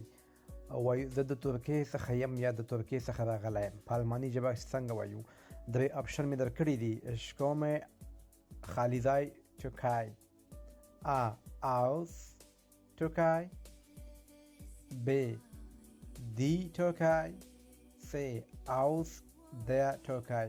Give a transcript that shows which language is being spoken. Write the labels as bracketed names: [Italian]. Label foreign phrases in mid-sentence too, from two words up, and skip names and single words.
[Pashto] وای زه د ترکیې څخه یم یا د ترکیې څخه راغلی یم. په الماني ژبه څنګه وایو؟ 3 اپشن مې درکړي دي. [German] Ich komme [Pashto] خالي ځای [German] Türkei A aus Türkei B die Türkei C aus der Türkei.